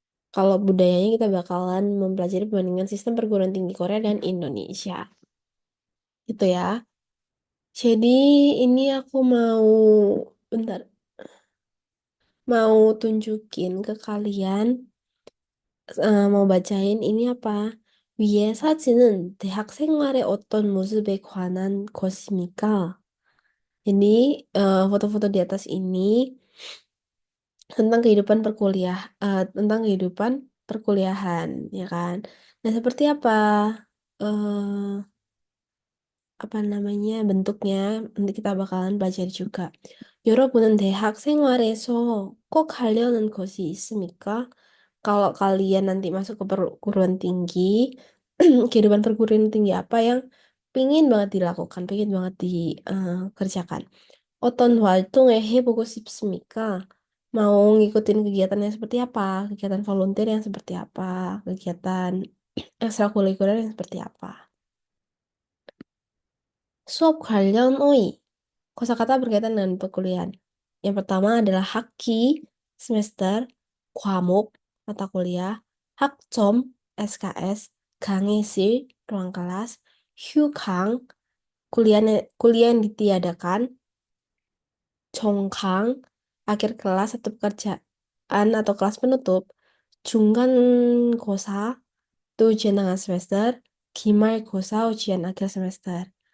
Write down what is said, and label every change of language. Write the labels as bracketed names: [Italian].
[Indonesian] Kalau budayanya kita bakalan mempelajari perbandingan sistem perguruan tinggi Korea dan Indonesia. Gitu ya. Jadi ini aku bentar, mau tunjukin ke kalian, mau bacain ini apa? [Korean] 위의 사진은 대학 생활의 어떤 모습에 관한 것입니까? [Indonesian] Jadi foto-foto di atas ini tentang kehidupan tentang kehidupan perkuliahan, ya kan? Nah, seperti apa? eh apa namanya bentuknya nanti kita bakalan belajar juga. [Korean] 여러분은 대학 생활에서 꼭 하려는 것이 있습니까? [Indonesian] Kalau kalian nanti masuk ke perguruan tinggi, kehidupan perguruan tinggi apa yang pingin banget dilakukan, pingin banget dikerjakan? [Korean] 어떤 활동을 해보고 싶습니까? [Indonesian] Mau ngikutin kegiatan yang seperti apa? Kegiatan volunteer yang seperti apa? Kegiatan ekstrakurikuler yang seperti apa? [Korean] Suap 관련 어휘. [Indonesian] Kosakata berkaitan dengan perkuliahan. Yang pertama adalah 학기, semester, 과목, mata kuliah, 학점, SKS, 강의실, ruang kelas, 휴강, kuliah yang ditiadakan, 종강, akhir kelas atau pekerjaan atau kelas penutup, 중간고사, itu ujian tengah semester, 기말고사, ujian akhir semester.